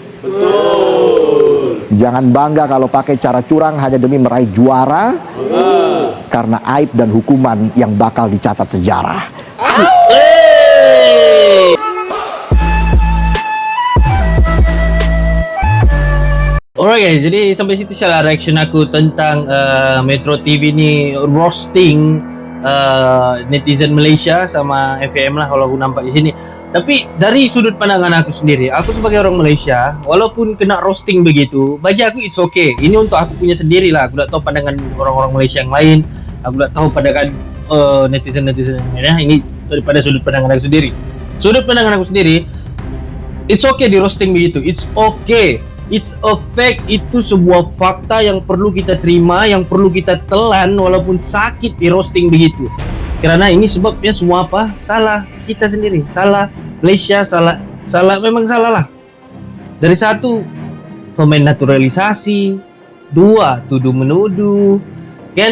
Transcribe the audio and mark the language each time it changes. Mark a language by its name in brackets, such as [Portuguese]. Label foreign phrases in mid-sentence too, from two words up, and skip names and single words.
[Indonesian] Jangan bangga kalau pakai cara curang hanya demi meraih juara, karena aib dan hukuman yang bakal dicatat sejarah. [English] Alright guys, [Malay] jadi sampai situ salah reaction aku tentang Metro TV ni roasting netizen Malaysia sama FAM lah kalau aku nampak di sini. Tapi dari sudut pandangan aku sendiri, aku sebagai orang Malaysia, walaupun kena roasting begitu, bagi aku [English] it's okay. [Malay] Ini untuk aku punya sendiri lah. Aku tak tahu pandangan orang-orang Malaysia yang lain. Aku tak tahu pandangan netizen-netizen yang lainnya. Ini daripada sudut pandangan aku sendiri. Sudut pandangan aku sendiri, [English] it's okay [Malay] di roasting begitu. [English] It's okay. It's a fact, [Malay] itu sebuah fakta yang perlu kita terima, yang perlu kita telan walaupun sakit di roasting begitu. Karena ini sebabnya semua apa? Salah kita sendiri, salah Malaysia, salah memang salah lah. Dari satu, pemain naturalisasi, dua, tuduh menuduh, kan?